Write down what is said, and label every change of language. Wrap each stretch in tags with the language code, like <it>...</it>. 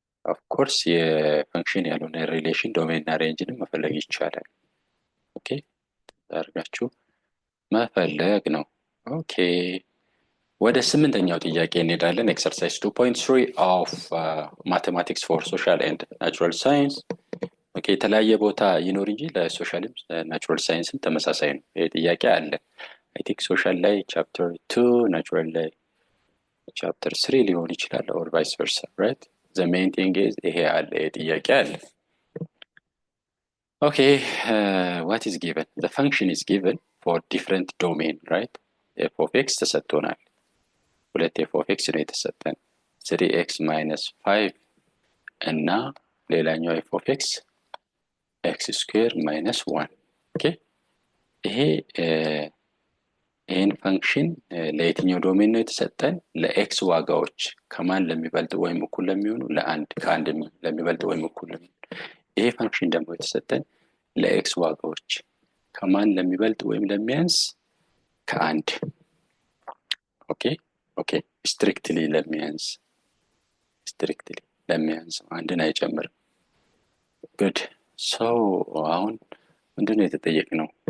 <am>ኦፍ ኮርስ የፈንክሽን ያልሆነ ሪሌሽን ዶሜን እና ሬንጅንም መፈለግ ይቻላል ኦኬ። አድርጋችሁ መፈለግ ነው ኦኬ። ወደ ስምንተኛው ጥያቄ እንሄዳለን። ኤክሰርሳይዝ 2.3 ኦፍ ማቴማቲክስ ፎር ሶሻል ኤንድ ናቹራል ሳይንስ ኦኬ። የተለያየ ቦታ ይኖር እንጂ ለሶሻልም ናቹራል ሳይንስም ተመሳሳይ ነው። ይሄ ጥያቄ አለ አይ ቲንክ ሶሻል ላይ ቻፕተር 2 ናቹራል ላይ ቻፕተር 3 ሊሆን ይችላል</am> <en>or vice versa right. the main thing is</en> <am>ይሄ አለ ጥያቄ አለ</am> <en>okay. What is given? the function is given for different domain right. f of x ተሰጥቶናል።</en> <am>ሁለት f of x ነው የተሰጠን</am> <en>3x - 5 እና ሌላኛው f of x x² - 1 okay.</en> <am>ይሄ ይሄን ፈንክሽን ለየትኛው ዶሜን ነው የተሰጠን? ለኤክስ ዋጋዎች ከማን ለሚበልጥ ወይም እኩል ለሚሆኑ ለአንድ ከአንድ ለሚበልጥ ወይም እኩል ለሚሆኑ። ይሄ ፈንክሽን ደግሞ የተሰጠን ለኤክስ ዋጋዎች ከማን ለሚበልጥ ወይም ለሚያንስ ከአንድ ኦኬ ኦኬ። ስትሪክትሊ ለሚያንስ አንድን አይጨምርም። ጉድ ሶ አሁን ምንድነው የተጠየቅነው?</am>